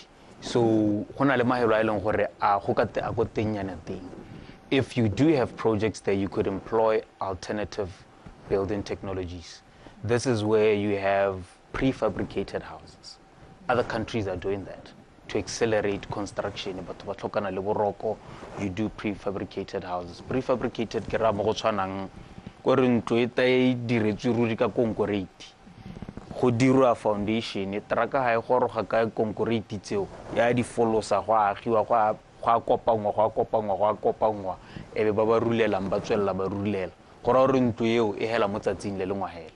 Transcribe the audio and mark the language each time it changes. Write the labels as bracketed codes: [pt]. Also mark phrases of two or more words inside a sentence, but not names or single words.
[en] So, if you do have projects there, you could employ alternative building technologies. This is where you have prefabricated houses. Other countries are doing that to accelerate construction. You do prefabricated houses. [tn] Prefabricated gore ntlo e ta e diretswe ruri ka concrete go dirwa foundation traka ha e goroga ka concrete tseo ya di folosa go agiwa go a kopangwa ebe ba ba rulelang ba tswella ba rulela gore re ntlo eo e hela mo tsatsing le lengwahela.